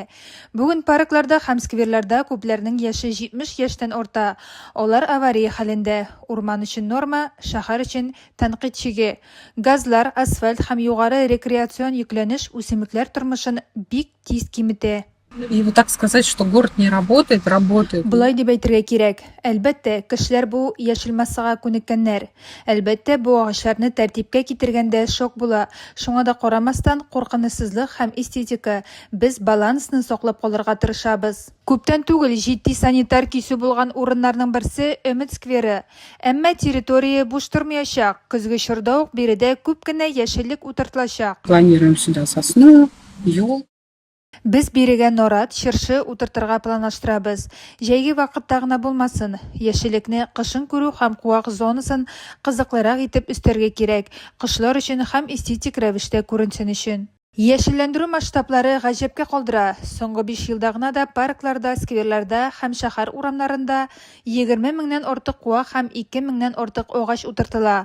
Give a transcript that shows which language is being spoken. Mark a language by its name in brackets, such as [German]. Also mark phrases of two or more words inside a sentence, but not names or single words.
[Tatar] Бүген паркларда һәм скверларда күпләрнең яше 70 яшьтән арта. Алар авария хәлендә. Урман өчен норма, шәһәр өчен тәнкыйть чиге. Газлар, асфальт һәм югары рекреацион йөкләнеш үсемлекләр тормышын бик тиз киметә. [Russian] И вот так сказать, что город не работает, работает. [Tatar] Булай дип әйтергә кирәк. Әлбәттә, кешеләр бу яшел массага күнеккәннәр. Әлбәттә, бу агачларны тәртипкә китергәндә шок була. Шуңа да карамастан, куркынычсызлык һәм эстетика, без балансны саклап калырга тырышабыз. Күптән түгел җитди санитар кисү булган урыннарның берсе Өмет скверы. Әмма территория буш тормаячак. Көзге чорда ук биредә күп кенә яшеллек утыртылачак. [Russian] Планируем сюда сосну, ел. [Tatar] Без бирегә нарат, чыршы утыртырга планлаштырабыз. Җәйге вакытта гына булмасын. Яшеллекне кышын күрү һәм куак зонасын кызыклырак итеп үстәргә кирәк. Кышлар өчен һәм эстетик рәвештә күренсен өчен. Яшелләндерү масштаблары гаҗәпкә калдыра. Соңгы 5 елда гына да паркларда, скверларда һәм шәһәр урамнарында 20 меңнән артык куак һәм 2 меңнән артык агач утыртыла.